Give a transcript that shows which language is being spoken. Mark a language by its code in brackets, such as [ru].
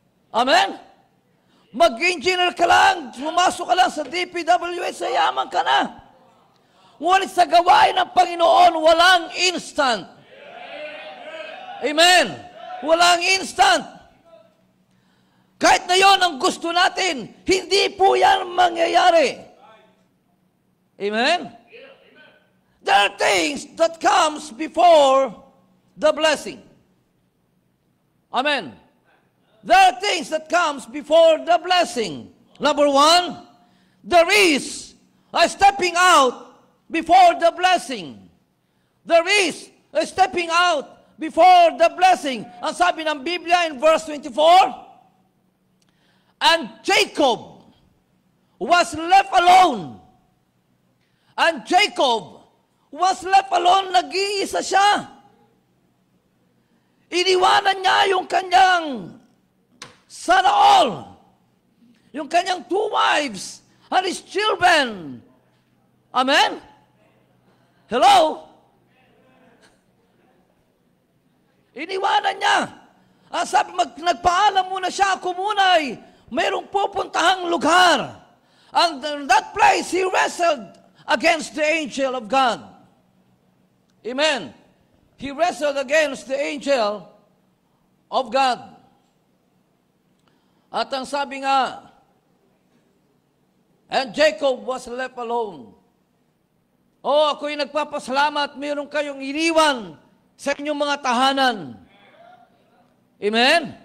[tl] Amen? Mag-engineer ka lang, pumasok ka lang sa DPWH, yayaman ka na. Ngunit sa gawain ng Panginoon, walang instant. Amen? Walang instant. Kahit na yon ang gusto natin, hindi po yan mangyayari. Amen? [en] There are things that comes before the blessing. Amen? There are things that comes before the blessing. Number one, there is a stepping out before the blessing. There is a stepping out before the blessing. [tl] Ang sabi ng Biblia [en] in verse 24, and Jacob was left alone. And Jacob was left alone, [tl] nag-iisa siya. Iniwanan niya yung kanyang son all, yung kanyang [en] two wives, and his children. Amen? Hello? [tl] Iniwanan niya. Sabi, nagpaalam muna siya, ako muna ay mayroong pupuntahang lugar. [en] And in that place, he wrestled against the angel of God. Amen. He wrestled against the angel of God. [tl] At ang sabi nga, [en] and Jacob was left alone. [tl] Oh, ako'y nagpapasalamat, meron kayong iniwan sa inyong mga tahanan. Amen?